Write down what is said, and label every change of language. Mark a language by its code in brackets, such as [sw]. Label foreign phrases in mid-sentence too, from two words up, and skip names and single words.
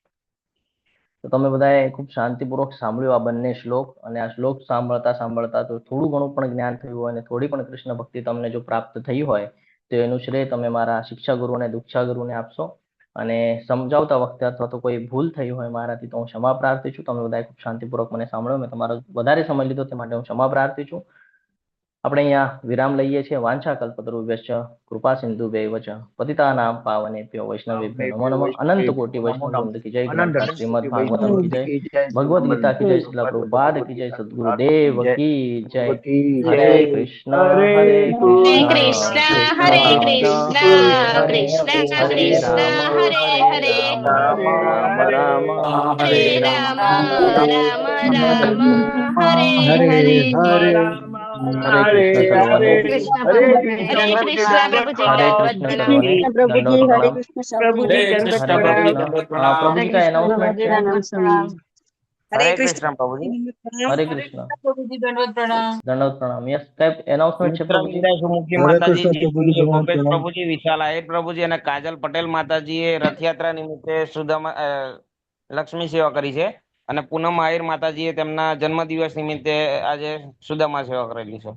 [gu] તો તમે બધાએ ખૂબ શાંતિપૂર્વક સાંભળ્યું આ બંને શ્લોક, અને આ શ્લોક સાંભળતા સાંભળતા તો થોડું ઘણું પણ જ્ઞાન થયું હોય અને થોડી પણ કૃષ્ણ ભક્તિ તમને જો પ્રાપ્ત થઈ હોય તો એનું શ્રેય તમે મારા શિક્ષા ગુરુ અને દીક્ષા ગુરુને આપશો. અને સમજાવતા વખતે અથવા તો કોઈ ભૂલ થઈ હોય મારાથી તો હું ક્ષમા પ્રાર્થી છું. તમે બધાએ ખૂબ શાંતિપૂર્વક મને સાંભળ્યો, મેં તમારો વધારે સમય લીધો તે માટે હું ક્ષમા પ્રાર્થી છું. આપણે અહીંયા વિરામ લઈએ છીએ. [sa] વાંછા કલ્પતરુભ્યશ્ચ કૃપા સિંધુભ્યૈવ ચ પતિતાનાં પાવનેભ્યો વૈષ્ણવેભ્યો નમો નમઃ. [hi] अनंत कोटि वैष्णव वृंद की जय. ग्रंथ श्रीमद भागवतम की जय. भगवद गीता की जय. श्रील प्रभुपाद की जय. सदगुरुदेव की जय. [gu] હરે કૃષ્ણ હરે કૃષ્ણ હરે કૃષ્ણ કૃષ્ણ હરે કૃષ્ણ હરે કૃષ્ણ રામ હરે હરે રામ રામ હરે હરે રામ રામ રામ રામ હરે હરે. હરે કૃષ્ણ સર્વને. કૃષ્ણ હરે પ્રભુજી, કૃષ્ણ હરે કૃષ્ણ પ્રભુજી, હરે દંડવત કૃષ્ણ પ્રણામ. સર્વને. દંડવત પ્રણામ. પ્રભુજી દંડવત હરે પ્રણામ. [hi] કૃષ્ણ. પ્રભુજી का अनाउंसमेंट है? [gu] હરે હરે કૃષ્ણ કૃષ્ણ પ્રભુજી. [hi] हरे कृष्ण. [gu] પ્રભુજી દંડવત પ્રણામ. दंडवत प्रणाम. यस, કઈ અનાઉન્સમેન્ટ છે મિત્ર પ્રભુજી? વિંદાઈ સુમુખી માતાજી, જયપુરી ગોપેશ પ્રભુજી, વિશાલ આહિર પ્રભુજી અને કાજલ પટેલ માતાજીએ રથયાત્રા નિમિત્તે સુદામા લક્ષ્મી સેવા કરી છે, અને પૂનમ આહિર માતાજીએ તેમના જન્મદિવસ નિમિત્તે આજે સુદામા સેવા કરેલી છે.